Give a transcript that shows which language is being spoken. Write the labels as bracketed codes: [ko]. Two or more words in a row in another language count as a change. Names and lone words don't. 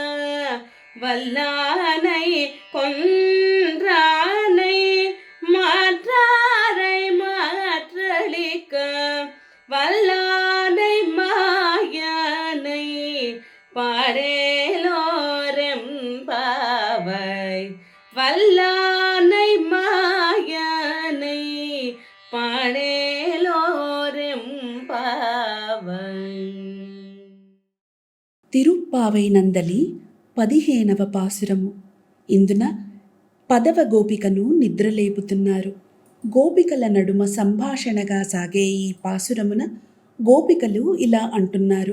[ta] வல்லானை கொன்றானை மாற்றாரை மாற்றளிக்க வல்லானை மாயனை பாடேலோரெம்பாவை வல்லானை மாயனை పాడేలోరెంపావై. [te] తిరుప్పావై నందలి 15వ పాసురము. ఇందున 10వ గోపికను నిద్రలేపుతున్నారు. గోపికల నడుమ సంభాషణగా సాగే ఈ పాసురమున గోపికలు ఇలా అంటున్నారు.